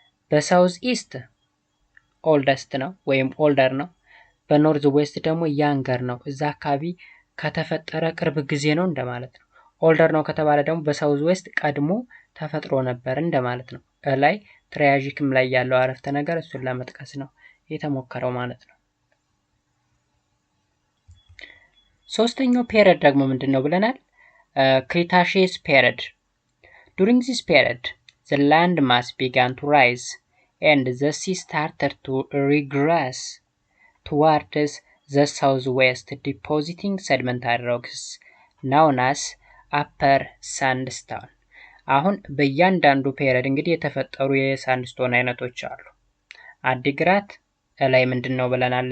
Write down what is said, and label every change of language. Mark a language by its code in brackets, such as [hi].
[am] በሳውዝኢስት ኦልደስት ነው ወይም ኦልደር ነው፣ በኖርዝ ዌስት ደግሞ ያንገር ነው። እዛ አካባቢ ከተፈጠረ ቅርብ ጊዜ ነው እንደማለት ነው። ኦልደር ነው ከተባለ ደግሞ በሳውዝ ዌስት ቀድሞ ተፈጥሮ ነበር እንደማለት ነው። ላይ ትራያጂክም ላይ ያለው አረፍተ ነገር እሱን ለመጥቀስ ነው የተሞከረው ማለት ነው። ሶስተኛው ፔሪድ ደግሞ ምንድነው ብለናል? [en] ክሪታሺየስ ፔሪድ። During this period, the land mass began to rise and the sea started to regress towards the southwest, depositing sedimentary rocks known as upper sandstone. [am] አሁን በእያንዳንዱ ፔሪድ እንግዲህ የተፈጠሩ የሳንድስቶን አይነቶች አሉ። አዲግራት ላይ ምንድነው ብለናል?